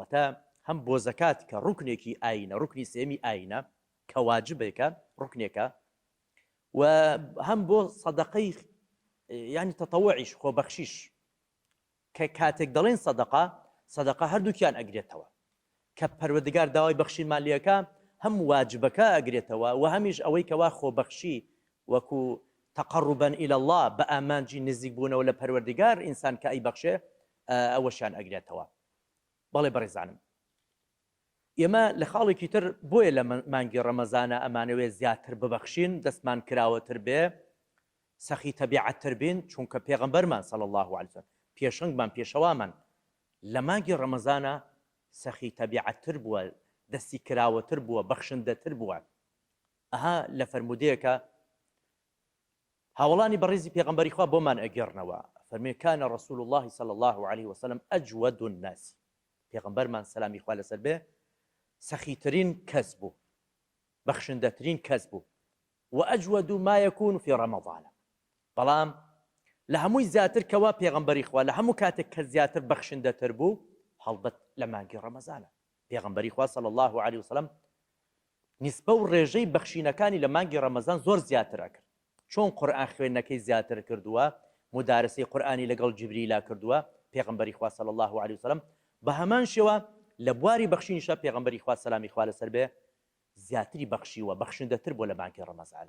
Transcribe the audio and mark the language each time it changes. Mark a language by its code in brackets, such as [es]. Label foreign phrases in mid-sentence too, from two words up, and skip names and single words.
[ckb] تا هەم بۆ زەکات کە ڕوکنێکی ئاینە، ڕوکنی سێمی ئاینە کە واجبێکە، ڕوکنێکە، و هەم بۆ سەدەقەی یعنی تەتەووعیش، خۆبەخشیش، کە کاتێک دەڵێن سەدەقە هەردووکیان ئەگرێتەوە، کە پەروەردگار داوای بەخشینمان لێەکە، هەم واجبەکە ئەگرێتەوە و هەمیش ئەوەی کەوا خۆبەخشی وەکو [ar] تەقەڕوبا إلى الله [ckb] بە ئامانجی نزیک بوونەوە لە پەروەردگار ئینسان کە ئەیبەخشێ ئەوەشیان ئەگرێتەوە. بەڵێ بەڕێزانم، ئێمە لە خاڵێکی تر بۆیە لە مانگی ڕەمەزانە ئەمانەوێ زیاتر ببەخشین، دەستمان کراوەتر بێ، سەخی تەبیعەتتر بین، چونکە پێغەمبەرمان [ar] صلی الله عليه وسلم [ckb] پێشنگمان، پێشەوامان لە مانگی ڕەمەزانە سەخی تەبیعەتتر بووە، دەستی کراوەتر بووە، بەخشندەتر بووە. ئەها لە فەرمودەیەکە هاوڵانی بەڕێزی پێغەمبەری خوا بۆمان ئەگەڕنەوە، فەرمێ [ar] کان رسول الله صلی الله عليه وسلم ئەجود الناس، [ckb] پێغەمبەرمان سەلامی خوا لەسەر بێ سەخیترین کەس بوو، بەخشندەترین کەس بوو، و [ar] ئەجود ما يكون في رمضان. [ckb] بەڵام لە هەمووی زیاتر کەوا پێغەمبەری خوا لە هەموو کاتێک کە زیاتر بەخشندەتر بوو هەڵبەت لە مانگی ڕەمەزانە. پێغەمبەری خوا [ar] صلی الله عليه وسلم [ckb] نیسبە و ڕێژەی بەخشینەکانی لە مانگی ڕەمەزان زۆر زیاترە کرد. چۆن قورئان خوێندنەکەی زیاتر کردووە، مدارسەی قورئانی لەگەڵ جیبریلا کردووە پێغەمبەری خوا [ar] صلی الله عليه وسلم، [ckb] بە هەمان شێوە لە بواری بەخشینیشە پێغەمبەری خوا سەلامی خوا لەسەر بێ زیاتری بەخشیوە، بەخشندەتر بۆ لە مانگی ڕەمەزانە.